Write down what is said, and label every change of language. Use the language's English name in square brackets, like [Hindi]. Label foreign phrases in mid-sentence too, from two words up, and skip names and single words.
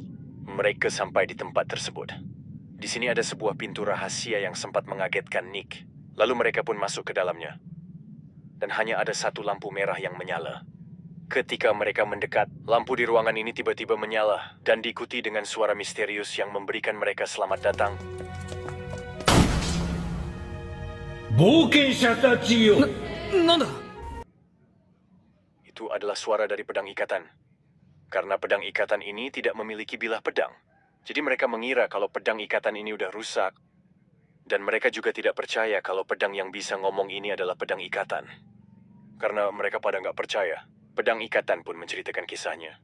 [Indonesian] Mereka sampai di tempat tersebut. Di sini ada sebuah pintu rahasia yang sempat mengagetkan Nick. Lalu mereka pun masuk ke dalamnya. Dan hanya ada satu lampu merah yang menyala. Ketika mereka mendekat, lampu di ruangan ini tiba-tiba menyala dan diikuti dengan suara misterius yang memberikan mereka selamat datang. [Japanese] 冒険者たちよ。なんだ [Indonesian] Itu adalah suara dari pedang ikatan. Karena pedang ikatan ini tidak memiliki bilah pedang. Jadi mereka mengira kalau pedang ikatan ini udah rusak. Dan mereka juga tidak percaya kalau pedang yang bisa ngomong ini adalah pedang ikatan. Karena mereka pada nggak percaya, pedang ikatan pun menceritakan kisahnya.